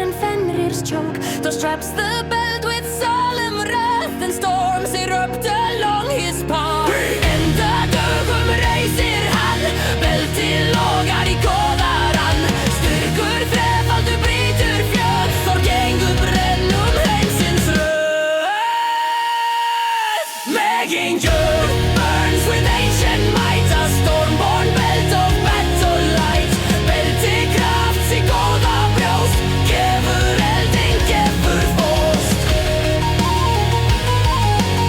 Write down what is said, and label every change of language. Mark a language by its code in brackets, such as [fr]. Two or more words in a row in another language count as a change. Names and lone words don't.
[en] and Fenrir's choke Thor straps the belt with solemn wrath And storms erupt along his path [is] Enda dögum reisir hann Belti logar í góðarann Styrkur þrefaldur brýtur fjöll Þor gengur brennum heimsins röð [en] Making burns with ancient might A stormborn belt of battle light [is] Belt í kraft í góða brjóst Gefur elding, gefur fóst